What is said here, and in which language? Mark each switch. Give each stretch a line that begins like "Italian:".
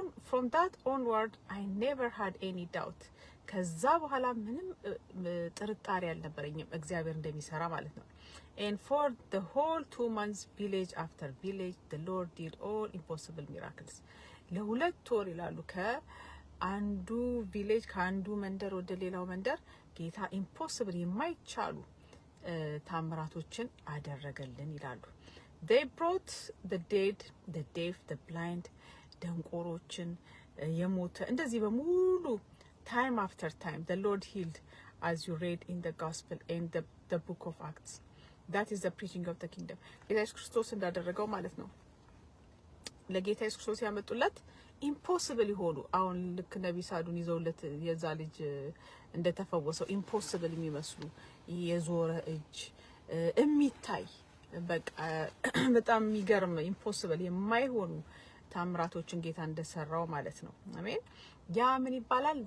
English: from that onward I never had any doubt
Amharic: ከዛ በኋላ ምንም ጥርጣሬ አልነበረኝም እግዚአብሔር እንደሚሰራ ማለት ነው።
English: and for the whole 2 months village after village the Lord did all impossible miracles
Amharic: ለሁለት ወር ይላሉ ከአንዱ ቪሌጅ ከአንዱ መንደር ወደ ሌላው መንደር ጌታ ኢምፖሲብል የማይቻሉ ታምራቶችን አደረገልን ይላሉ።
English: they brought the dead, the deaf, the blind,
Amharic: ደንቆሮችን የሞተ እንደዚህ በሙሉ
English: time after time the Lord healed as you read in the gospel and the book of Acts. that is the preaching of the kingdom.
Amharic: ጌታ ኢየሱስ ክርስቶስ እንዳደረገው ማለት ነው። ለጌታ ኢየሱስ ክርስቶስ ያመጡለት ኢምፖሲብል ይሆኑ አሁን ልክ ነብይ ሳዱን ይዘውለት የዛ ልጅ እንደተፈወሰው ኢምፖሲብል የሚመስሉ የዞረ እጅ እሚታይ በቃ በጣም የሚገርም ኢምፖሲብል የማይሆኑ ታምራቶችን ጌታ እንደሰራው ማለት ነው። አሜን። ያ ምን ይባላል?